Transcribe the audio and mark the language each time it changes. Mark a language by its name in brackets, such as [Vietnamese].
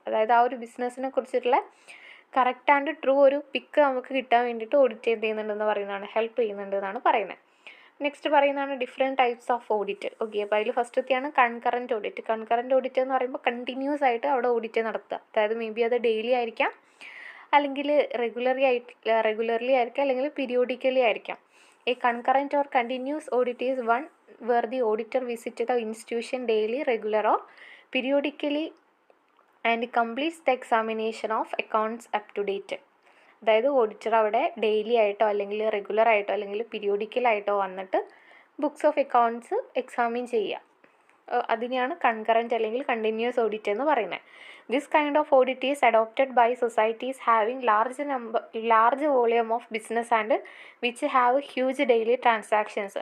[Malayalam] അതായത് ആ ഒരു ബിസിനസ്സിനെ കുറിച്ചിട്ടുള്ള കറക്റ്റ് ആൻഡ് ട്രൂ ഒരു പിക്ക് നമുക്ക് കിട്ടാൻ വേണ്ടിയിട്ട് ഓഡിറ്റ് ചെയ്യുന്നുണ്ടെന്ന് പറയുന്നതാണ്, ഹെൽപ്പ് ചെയ്യുന്നുണ്ട് എന്നാണ് പറയുന്നത്. നെക്സ്റ്റ് പറയുന്നതാണ് different types of audit. Okay, അപ്പോൾ അതിൽ ഫസ്റ്റത്തെയാണ് കൺകറൻറ്റ് ഓഡിറ്റ്. കൺകറൻറ്റ് ഓഡിറ്റ് എന്ന് പറയുമ്പോൾ കണ്ടിന്യൂസ് ആയിട്ട് അവിടെ ഓഡിറ്റ് നടത്തുക. അതായത് മേ ബി അത് ഡെയിലി ആയിരിക്കാം, അല്ലെങ്കിൽ റെഗുലർലി ആയിരിക്കാം, അല്ലെങ്കിൽ പീരിയോഡിക്കലി ആയിരിക്കാം. [English] A concurrent or continuous audit is one where the auditor visits the institution daily, regular or periodically and completes the examination of accounts up to date. [Malayalam] അതായത് auditor അവിടെ daily ആയിട്ടോ അല്ലെങ്കിൽ regular ആയിട്ടോ അല്ലെങ്കിൽ പീരിയോഡിക്കലായിട്ടോ വന്നിട്ട് ബുക്സ് ഓഫ് അക്കൗണ്ട്സ് എക്സാമിൻ ചെയ്യുക. അതിനെയാണ് concurrent അല്ലെങ്കിൽ കണ്ടിന്യൂസ് ഓഡിറ്റ് എന്ന് പറയുന്നത്. [English] This kind of audit is adopted by societies having large volume of business and which have huge daily transactions.